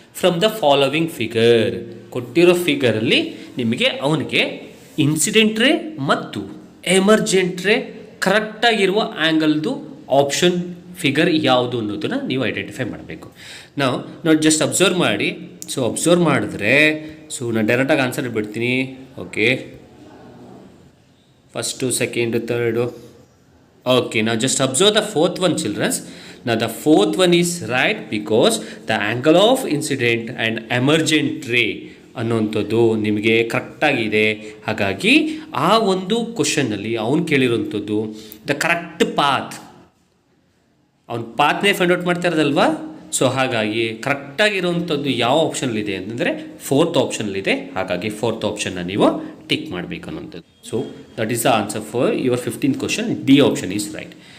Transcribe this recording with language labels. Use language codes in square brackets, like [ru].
[en] from the following figure, [kn] ಕೊಟ್ಟಿರೋ ಫಿಗರಲ್ಲಿ ನಿಮಗೆ ಅವನಿಗೆ ಇನ್ಸಿಡೆಂಟ್ ರೇ ಮತ್ತು ಎಮರ್ಜೆಂಟ್ ರೇ ಕರೆಕ್ಟಾಗಿರುವ ಆ್ಯಂಗಲ್ದು ಆಪ್ಷನ್ ಫಿಗರ್ ಯಾವುದು ಅನ್ನೋದನ್ನು ನೀವು ಐಡೆಂಟಿಫೈ ಮಾಡಬೇಕು. ನಾವು ಜಸ್ಟ್ ಅಬ್ಸರ್ವ್ ಮಾಡಿ. ಸೊ ಅಬ್ಸರ್ವ್ ಮಾಡಿದ್ರೆ, ಸೊ ನಾನು ಡೈರೆಕ್ಟಾಗಿ ಆನ್ಸರ್ ಬಿಡ್ತೀನಿ. [en] Okay, first, second, third. Okay, now just observe the fourth one, children. Now the fourth one is right because the angle of incident and emergent ray [kn] ಅನ್ನೋಂಥದ್ದು ನಿಮಗೆ ಕರೆಕ್ಟಾಗಿದೆ. ಹಾಗಾಗಿ ಆ ಒಂದು ಕ್ವಶನ್ನಲ್ಲಿ ಅವನು ಕೇಳಿರೋಂಥದ್ದು [en] the correct path, [kn] ಅವ್ನು ಪಾತ್ನೇ ಫೈಂಡ್ ಔಟ್ ಮಾಡ್ತಾ ಇರೋದಲ್ವಾ. So ಹಾಗಾಗಿ ಕರೆಕ್ಟಾಗಿರೋವಂಥದ್ದು ಯಾವ ಆಪ್ಷನ್ಲಿದೆ ಅಂತಂದರೆ 4th ಆಪ್ಷನ್ಲಿದೆ. ಹಾಗಾಗಿ 4th ಆಪ್ಷನ್ನ ನೀವು ಟಿಕ್ ಮಾಡಬೇಕು ಅನ್ನೋಂಥದ್ದು. [en] So that is the answer for your 15th question. D option is right.